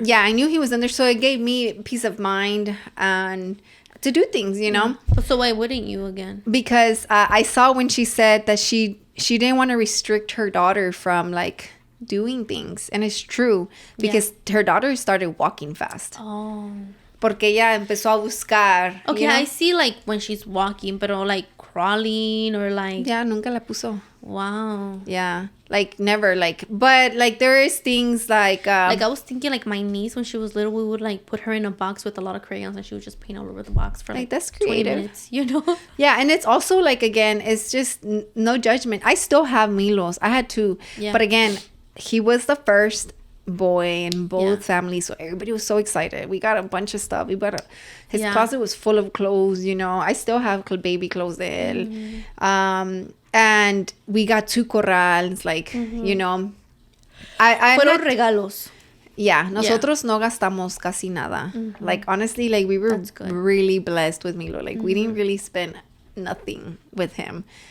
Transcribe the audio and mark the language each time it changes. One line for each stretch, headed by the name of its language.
English: Yeah, I knew he was in there, so it gave me peace of mind and to do things, you know. So why wouldn't you again? Because I saw when she said that she didn't want to restrict her daughter from like doing things, and it's true because her daughter started walking fast. Oh.
Spanish: Porque ella empezó a buscar.
English: Okay, you know? I see like when she's walking, pero like crawling or like.
Spanish: Yeah, nunca la puso.
English: Wow. Yeah, like never, like, but like there is things like I was thinking like my niece when she was little, we would like put her in a box with a lot of crayons and she would just paint all over the box for like that's creative 20 minutes, you know. Yeah, and it's also like, again, it's just no judgment. I still have Milos. I had two, but again, he was the first boy in both families, so everybody was so excited. We got a bunch of stuff. His closet was full of clothes, you know. I still have baby clothes there. And we got 2 corrals, like, you know.
Spanish: Fueron regalos. Yeah, nosotros no gastamos casi nada. Mm-hmm.
English: Like, honestly, like, we were really blessed with Milo. Like, we didn't really spend nothing with him.